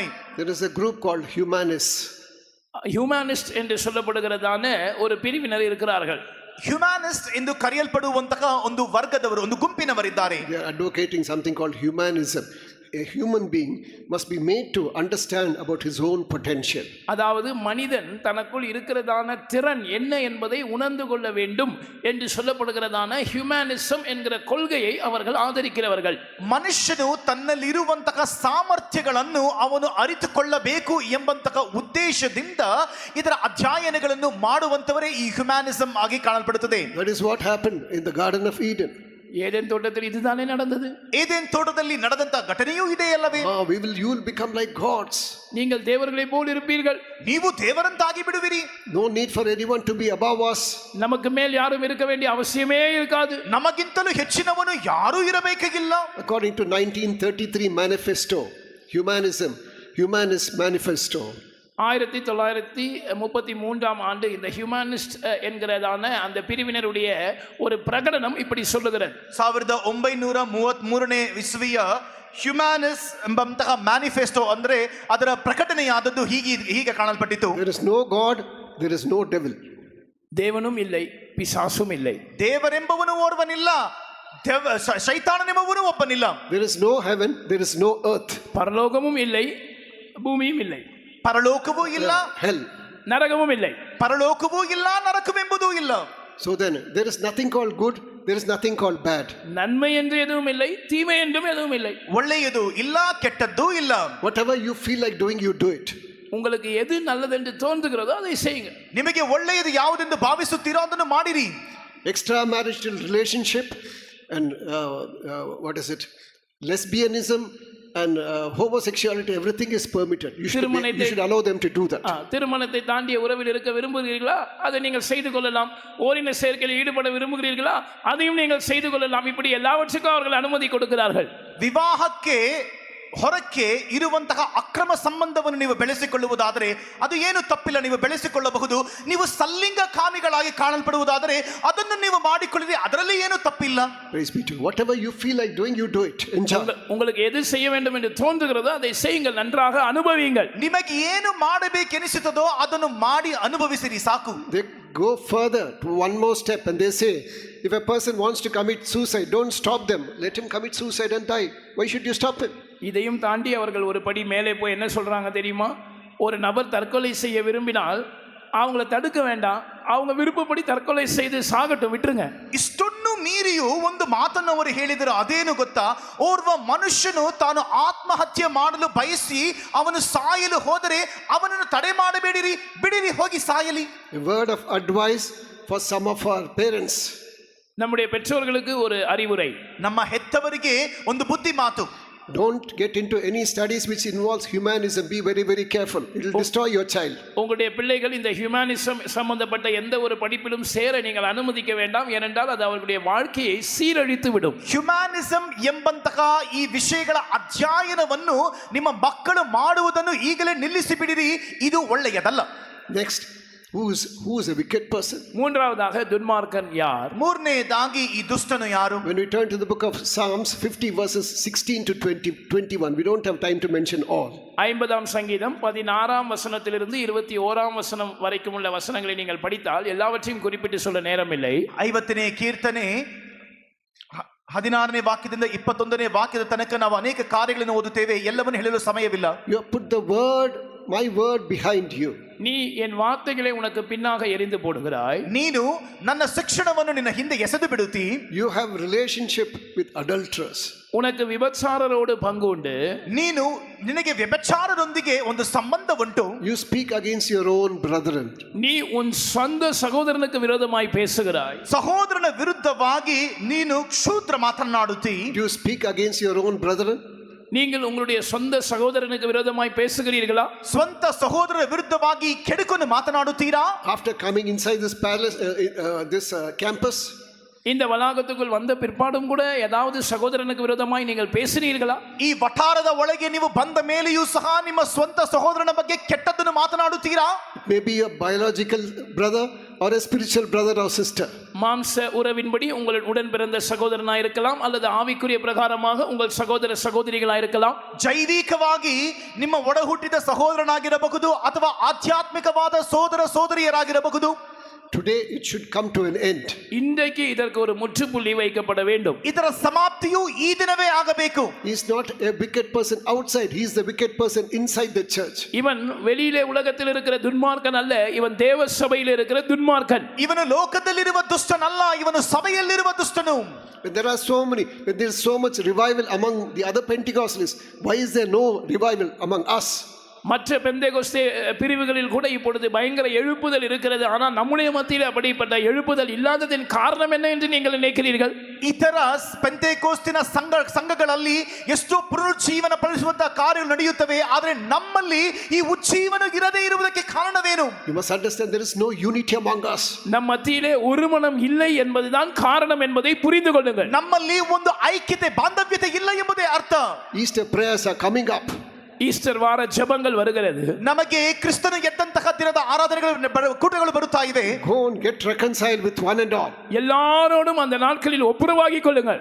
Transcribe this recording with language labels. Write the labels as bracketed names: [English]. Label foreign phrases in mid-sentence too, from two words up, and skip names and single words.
[English] There is a group called [Tamil] ஹியூமனிஸ்ட் என்று சொல்லப்படுகிறதான ஒரு பிரிவினர் இருக்கிறார்கள். [Kannada] ಹ್ಯುಮ್ಯಾನಿಸ್ಟ್ ಎಂದು ಕರೆಯಲ್ಪಡುವಂತಹ ಒಂದು ವರ್ಗದವರು, ಒಂದು ಗುಂಪಿನವರಿದ್ದಾರೆ. [English] They are advocating something called humanism. A human being must be made to understand about his own potential. [Tamil] அதாவது மனிதன் தனக்குள் இருக்கிறதான திறன் என்ன என்பதை உணர்ந்து கொள்ள வேண்டும் என்று சொல்லப்படுகிறதான ஹியூமனிசம் என்கிற கொள்கையை அவர்கள் ஆதரிக்கிறவர்கள். [Kannada] ಮನುಷ್ಯನು ತನ್ನಲ್ಲಿರುವಂತಹ ಸಾಮರ್ಥ್ಯಗಳನ್ನು ಅವನು ಅರಿತುಕೊಳ್ಳಬೇಕು ಎಂಬಂತಹ ಉದ್ದೇಶದಿಂದ ಇದರ ಅಧ್ಯಯನಗಳನ್ನು ಮಾಡುವಂತವರೇ ಈ ಹ್ಯುಮ್ಯಾನಿಸಂ ಆಗಿ ಕಾಣಲ್ಪಡುತ್ತದೆ. [English] That is what happened in the Garden of Eden. [Tamil] ஏதேன் தோட்டத்தில் இதுதானே நடந்தது. [Kannada] ஏதேன் தோட்டದಲ್ಲಿ ನಡೆದಂತ ಘಟನೆಯೂ ಇದೆ ಅಲ್ಲವೇ? [English] You will become like gods. [Tamil] நீங்கள் தேவர்களை போல் இருப்பீர்கள். [Kannada] ನೀವು ದೇವರಂತಾಗಿ ಬಿಡುವಿರಿ. [English] No need for anyone to be above us. [Tamil] நமக்கு மேல் யாரும் இருக்க வேண்டிய அவசியமே இருக்காது. [Kannada] ನಮಗಿಂತಲೂ ಹೆಚ್ಚಿನವನು ಯಾರೂ ಇರಬೇಕಾಗಿಲ್ಲ. [English] According to 1933 manifesto, humanist manifesto. [Tamil] 1933ஆம் ஆண்டு இந்த ஹியூமனிஸ்ட் என்கிறதான அந்த பிரிவினருடைய ஒரு பிரகடனம் இப்படி சொல்லுகிறது. [Kannada] 1933ನೇ ಇಸ್ವಿಯ ಹ್ಯುಮ್ಯಾನಿಸ್ ಎಂಬಂತಹ ಮ್ಯಾನಿಫೆಸ್ಟೋ ಅಂದ್ರೆ ಅದರ ಪ್ರಕಟಣೆಯಾದದ್ದು ಹೀಗೆ ಕಾಣಲ್ಪಟ್ಟಿತು. [English] There is no God, there is no devil. [Tamil] தேவனும் இல்லை, பிசாசும் இல்லை. [Kannada] ದೇವರೆಂಬವನು ಓರ್ವನಿಲ್ಲ, ಶೈತಾನನೆಂಬವನು ಒಬ್ಬನಿಲ್ಲ. [English] There is no heaven, there is no earth. [Tamil] பரலோகமும் இல்லை, பூமியும் இல்லை. [Kannada] ಪರಲೋಕವೂ ಇಲ್ಲ, [English] hell. [Tamil] நரகமும் இல்லை. [Kannada] ಪರಲೋಕವೂ ಇಲ್ಲ, ನರಕವೆಂಬುದೂ ಇಲ್ಲ. [English] So then there is nothing called good, there is nothing called bad. [Tamil] நன்மை என்று எதுவும் இல்லை, தீமை என்றும் எதுவும் இல்லை. [Kannada] ಒಳ್ಳೆಯದು ಇಲ್ಲ, ಕೆಟ್ಟದ್ದು ಇಲ್ಲ. [English] Whatever you feel like doing, you do it. [Tamil] உங்களுக்கு எது நல்லது என்று தோன்றுகிறதோ அதை செய்யுங்க. [Kannada] ನಿಮಗೆ ಒಳ್ಳೆಯದು ಯಾವುದೆಂದು ಭಾವಿಸುತ್ತೀರೋ ಅದನ್ನು ಮಾಡಿರಿ. [English] Extramarital relationship and lesbianism and homosexuality, everything is permitted. You should allow them to do that. [Tamil] திருமணத்தை தாண்டிய உறவில் இருக்க விரும்புகிறீர்களா, அதை நீங்கள் செய்து கொள்ளலாம். ஓரின சேர்க்கையில் ஈடுபட விரும்புகிறீர்களா, அதையும் நீங்கள் செய்து கொள்ளலாம். இப்படி எல்லாவற்றுக்கும் அவர்கள் அனுமதி கொடுக்கிறார்கள். [Kannada] ವಿವಾಹಕ್ಕೆ ಹೊರಕ್ಕೆ ಇರುವಂತಹ ಅಕ್ರಮ ಸಂಬಂಧವನ್ನು ನೀವು ಬೆಳೆಸಿಕೊಳ್ಳುವುದಾದರೆ ಅದು ಏನು ತಪ್ಪಿಲ್ಲ, ನೀವು ಬೆಳೆಸಿಕೊಳ್ಳಬಹುದು. ನೀವು ಸಲ್ಲಿಂಗ ಕಾಮಿಗಳಾಗಿ ಕಾಣಲ್ಪಡುವುದಾದರೆ ಅದನ್ನು ನೀವು ಮಾಡಿಕೊಳ್ಳಿರಿ, ಅದರಲ್ಲಿ ಏನು ತಪ್ಪಿಲ್ಲ. [English] Praise be to God. Whatever you feel like doing, you do it. Enjoy. [Tamil] உங்களுக்கு எது செய்ய வேண்டும் என்று தோன்றுகிறதோ அதை செய்யுங்கள், நன்றாக அனுபவியுங்கள். [Kannada] ನಿಮಗೆ ಏನು ಮಾಡಬೇಕೆನಿಸುತ್ತದೋ ಅದನ್ನು ಮಾಡಿ ಅನುಭವಿಸಿರಿ ಸಾಕು. [English] They go further to one more step and they say, if a person wants to commit suicide, don't stop them. Let him commit suicide and die. Why should you stop him? [Tamil] இதையும் தாண்டி அவர்கள் ஒரு படி மேலே போய் என்ன சொல்றாங்க தெரியுமா? ஒரு நபர் தற்கொலை செய்ய விரும்பினால் அவங்கள தடுக்க வேண்டாம், அவங்க விருப்பப்படி தற்கொலை செய்து சாகட்டும், விட்டுருங்க. [Kannada] ಇಷ್ಟೊಂದು ಮೀರಿಯೂ ಒಂದು ಮಾತನ್ನು ಅವರು ಹೇಳಿದರು. ಅದೇನು ಗೊತ್ತಾ? ಓರ್ವ ಮನುಷ್ಯನು ತಾನು ಆತ್ಮಹತ್ಯೆ ಮಾಡಲು ಬಯಸಿ ಅವನು ಸಾಯಲು ಹೋದರೆ ಅವನನ್ನು ತಡೆ ಮಾಡಬೇಡಿರಿ, ಬಿಡಿರಿ, ಹೋಗಿ ಸಾಯಲಿ. [English] A word of advice for some of our parents. [Tamil] நம்முடைய பெற்றோர்களுக்கு ஒரு அறிவுரை. [Kannada] ನಮ್ಮ ಹೆತ್ತವರಿಗೆ ಒಂದು ಬುದ್ಧಿ ಮಾತು. [English] Don't get into any studies which involves humanism. Be very, very careful. It will destroy your child. [Tamil] உங்களுடைய பிள்ளைகள் இந்த ஹியூமனிசம் சம்பந்தப்பட்ட எந்த ஒரு படிப்பிலும் சேர நீங்கள் அனுமதிக்க வேண்டாம். ஏனென்றால் அது அவர்களுடைய வாழ்க்கையை சீரழித்து விடும். [Kannada] ಹ್ಯುಮ್ಯಾನಿಸಮ್ ಎಂಬಂತಹ ಈ ವಿಷಯಗಳ ಅಧ್ಯಯನವನ್ನು ನಿಮ್ಮ ಮಕ್ಕಳು ಮಾಡುವುದನ್ನು ಈಗಲೇ ನಿಲ್ಲಿಸಿ ಬಿಡಿರಿ, ಇದು ಒಳ್ಳೆಯದಲ್ಲ. [English] Next, who is a wicked person? [Tamil] மூன்றாவதாக துன்மார்க்கன் யார்? [Kannada] ಮೂರನೇದಾಗಿ ಈ ದುಷ್ಟನು ಯಾರು? [English] When we turn to the book of Psalms 50 verses 16 to 21, we don't have time to mention all. [Tamil] 50ஆம் சங்கீதம் 16ஆம் வசனத்திலிருந்து 21ஆம் வசனம் வரைக்கும் உள்ள வசனங்களை நீங்கள் படித்தால் எல்லாவற்றையும் குறிப்பிட்டு சொல்ல நேரமில்லை. [Kannada] 50ನೇ ಕೀರ್ತನೆ 16ನೇ ವಾಕ್ಯದಿಂದ 21ನೇ ವಾಕ್ಯದ ತನಕ ನಾವು ಅನೇಕ ಕಾರ್ಯಗಳನ್ನು ಓದುತ್ತೇವೆ, ಎಲ್ಲವನ್ನು ಹೇಳಲು ಸಮಯವಿಲ್ಲ. [English] You put the word, my word behind you. [Tamil] நீ என் வார்த்தைகளை உனக்கு பின்னாக எறிந்து போடுகிறாய். [Kannada] ನೀನು ನನ್ನ ಶಿಕ್ಷಣವನ್ನು ನಿನ್ನ ಹಿಂದೆ ಎಸೆದು ಬಿಡುತ್ತಿ. [English] You have relationship with adulterers. [Tamil] உனக்கு விபச்சாரரோடு பங்கு உண்டு. [Kannada] ನಿನಗೆ ವ್ಯಭಿಚಾರದೊಂದಿಗೆ ಒಂದು ಸಂಬಂಧ ಉಂಟು. [English] You speak against your own brethren. [Tamil] நீ உன் சொந்த சகோதரனுக்கு விரோதமாய் பேசுகிறாய். [Kannada] ಸಹೋದರನ ವಿರುದ್ಧವಾಗಿ ನೀನು ಕ್ಷುದ್ರ ಮಾತನಾಡುತ್ತಿ. [English] You speak against your own brethren. [Tamil] நீங்கள் உங்களுடைய சொந்த சகோதரனுக்கு விரோதமாய் பேசுகிறீர்களா? [Kannada] ಸ್ವಂತ ಸಹೋದರನ ವಿರುದ್ಧವಾಗಿ ಕೆಡುಕನ್ನು ಮಾತನಾಡುತ್ತೀರಾ? [English] After coming inside this palace, this campus, [Tamil] இந்த வளாகத்துக்குள் வந்த பிற்பாடும் கூட ஏதாவது சகோதரனுக்கு விரோதமாய் நீங்கள் பேசினீர்களா? [Kannada] ಈ ವಠಾರದ ಒಳಗೆ ನೀವು ಬಂದ ಮೇಲೆಯೂ ಸಹ ನಿಮ್ಮ ಸ್ವಂತ ಸಹೋದರನ ಬಗ್ಗೆ ಕೆಟ್ಟದ್ದನ್ನು ಮಾತನಾಡುತ್ತೀರಾ? [English] Maybe a biological brother or a spiritual brother or sister. [Tamil] மாம்ச உறவின்படி உங்கள் உடன் பிறந்த சகோதரனாய் இருக்கலாம், அல்லது ஆவிக்குரிய பிரகாரமாக உங்கள் சகோதர சகோதரிகளாய் இருக்கலாம். [Kannada] ಜೈವಿಕವಾಗಿ ನಿಮ್ಮ ಒಡಹುಟ್ಟಿದ ಸಹೋದರನಾಗಿರಬಹುದು ಅಥವಾ ಆಧ್ಯಾತ್ಮಿಕವಾದ ಸೋದರ ಸೋದರಿಯರಾಗಿರಬಹುದು. [English] Today it should come to an end. [Tamil] இன்றைக்கு இதற்கு ஒரு முற்றுப்புள்ளி வைக்கப்பட வேண்டும். [Kannada] ಇದರ ಸಮಾಪ್ತಿಯು ಈ ದಿನವೇ ಆಗಬೇಕು. [English] He is not a wicked person outside, he is the wicked person inside the church. [Tamil] இவன் வெளியிலே உலகத்தில் இருக்கிற துன்மார்க்கன் அல்ல, இவன் தேவ சபையில் இருக்கிற துன்மார்க்கன். [Kannada] ಇವನು ಲೋಕದಲ್ಲಿರುವ ದುಷ್ಟನಲ್ಲ, ಇವನು ಸಭೆಯಲ್ಲಿರುವ ದುಷ್ಟನು. [English] When there is so much revival among the other Pentecostalists, why is there no revival among us? [Tamil] மற்ற பெந்தேகோஸ்தே பிரிவுகளில் கூட இப்பொழுது பயங்கர எழுப்புதல் இருக்கிறது, ஆனால் நம்முடைய மத்தியில் அப்படிப்பட்ட எழுப்புதல் இல்லாததின் காரணம் என்ன என்று நீங்கள் நினைக்கிறீர்கள்? [Kannada] ಇತರ ಪೆಂತೆಕೋಸ್ತಿನ ಸಂಘಗಳಲ್ಲಿ ಎಷ್ಟೋ ಪುನರುಜ್ಜೀವನ ಪಡಿಸುವಂತಹ ಕಾರ್ಯಗಳು ನಡೆಯುತ್ತವೆ, ಆದರೆ ನಮ್ಮಲ್ಲಿ ಈ ಉಜ್ಜೀವನ ಇರದೇ ಇರುವುದಕ್ಕೆ ಕಾರಣವೇನು? [English] You must understand there is no unity among us. [Tamil] ನಮ್ಮ ಮத்தியிலே ஒருமனம் இல்லை என்பதுதான் காரணம் என்பதை புரிந்து கொள்ளுங்கள். [Kannada] ನಮ್ಮಲ್ಲಿ ಒಂದು ಐಕ್ಯತೆ ಬಾಂಧವ್ಯತೆ ಇಲ್ಲ ಎಂಬುದೇ ಅರ್ಥ. [English] Easter prayers are coming up. [Tamil] ஈஸ்டர் வார ஜெபங்கள் வருகிறது. [Kannada] ನಮಗೆ ಕ್ರಿಸ್ತನ ಎದ್ದಂತಹ ದಿನದ ಆರಾಧನೆಗಳು ಕೂಟಗಳು ಬರುತ್ತಾ ಇವೆ. [English] Go and get reconciled with one and all. [Tamil] எல்லாரோடும் அந்த நாட்களில் ஒப்புரவாகிக் கொள்ளுங்கள்.